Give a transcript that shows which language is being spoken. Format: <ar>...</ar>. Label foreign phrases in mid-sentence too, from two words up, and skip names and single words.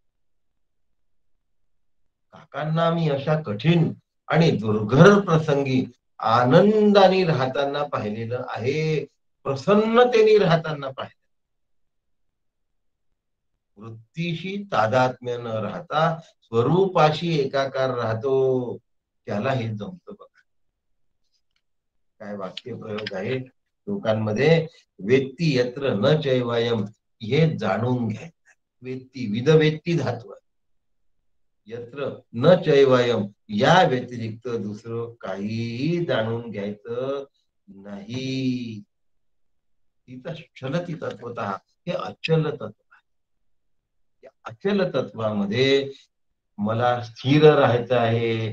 <mr>काकांना मी अशा कठीण आणि दुर्घर प्रसंगी आनंदाने राहताना पाहिलेलं आहे, प्रसन्नतेने राहताना पाहिलं. वृत्तीशी तादात्म्य न राहता स्वरूपाशी एकाकार राहतो, त्याला हे जमतं बघा. काय वाक्य प्रयोग आहे लोकांमध्ये.</mr> <sa>वेत्ती यत्र न चैवायम,</sa> <mr>हे जाणून घ्यायचं.</mr> <sa>वेत्ती विदवेत्ती</sa> <mr>धातू आहे.</mr> <sa>यत्र न चैवायम,</sa> <mr>या व्यतिरिक्त दुसरं काहीही जाणून घ्यायचं नाही. तिथं चलती तत्वतः, हे अचल तत्व आहे. या अचल तत्वामध्ये मला स्थिर राहायचं आहे.</mr>